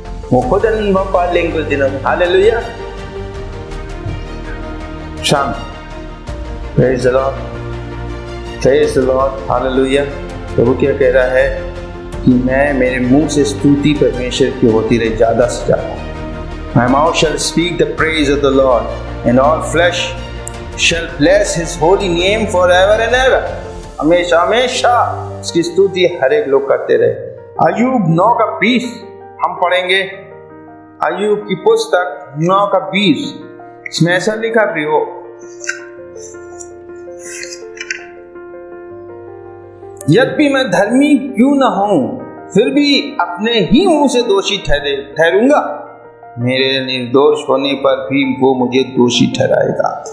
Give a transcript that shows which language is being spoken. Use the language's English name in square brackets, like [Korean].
[Hindi] वो खुद अनुभव पा लेंगे कुछ दिनों में, हालेलुया, शांत। [English] Praise the Lord, praise the Lord, hallelujah. [Hindi] प्रभु क्या कह रहा है कि मैं, मेरे मुंह से स्तुति परमेश्वर की होती रही ज्यादा से ज्यादा। [English] My mouth shall speak the praise of the Lord. and all flesh shall bless his holy name forever and ever. [Hindi] हमेशा हमेशा उसकी स्तुति हर एक लोग करते रहे। अय्यूब 9 का 20 हम पढ़ेंगे। अय्यूब की पुस्तक 9 का 20, इसमें ऐसा लिखा प्रियो, यद्यपि मैं धर्मी क्यों न हूं फिर भी अपने ही मुंह से दोषी ठहरूंगा, मेरे निर्दोष होने पर भी वो मुझे दोषी ठहराएगा।